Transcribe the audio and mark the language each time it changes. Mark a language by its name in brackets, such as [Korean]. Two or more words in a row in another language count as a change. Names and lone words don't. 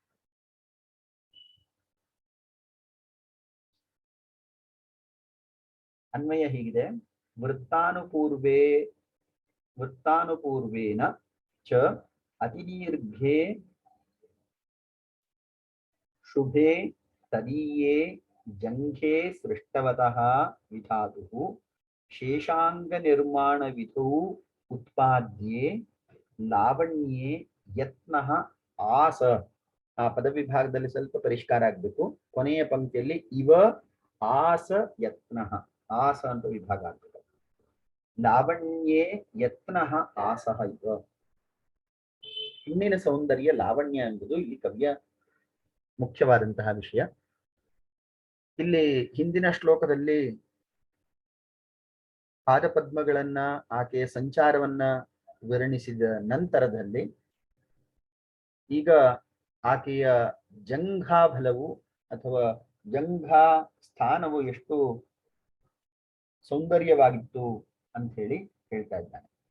[Sanskrit] अन्वय ಹೀಗಿದೆ वृत्तानुपूर्वेन च अतिदीर्घे शुभे तदीये जङ्घे सृष्टवतः विधातुः शेषाङ्गनिर्माणविधौ उत्पाद्ये लावण्ये यत्नः आस। [Kannada] ಆ ಪದವಿಭಾಗದಲ್ಲಿ ಸ್ವಲ್ಪ ಪರಿಷ್ಕಾರ ಆಗಬೇಕು। ಕೊನೆಯ ಪಂಕ್ತಿಯಲ್ಲಿ [Sanskrit] ಇವ ಆಸ ಯತ್ನಃ, [Kannada] ಆಸ ಅಂತ ವಿಭಾಗ ಆಗ್ತದೆ। [Sanskrit] लावण्ये यत्नः आसः इव। [Kannada] ಹೆಣ್ಣಿನ ಸೌಂದರ್ಯ ಲಾವಣ್ಯ ಎಂಬುದು ಇಲ್ಲಿ ಕವಿಯ ಮುಖ್ಯವಾದಂತಹ ವಿಷಯ. ಇಲ್ಲಿ ಹಿಂದಿನ ಶ್ಲೋಕದಲ್ಲಿ ಪಾದಪದ್ಮಗಳನ್ನ ಆಕೆಯ ಸಂಚಾರವನ್ನ ವರ್ಣಿಸಿದ ನಂತರದಲ್ಲಿ ಈಗ ಆಕೆಯ ಜಂಘಾಬಲವು ಅಥವಾ ಜಂಘಾ ಸ್ಥಾನವು ಎಷ್ಟು ಸೌಂದರ್ಯವಾಗಿತ್ತು ಅಂತ ಹೇಳಿ ಹೇಳ್ತಾ ಇದ್ದಾನೆ.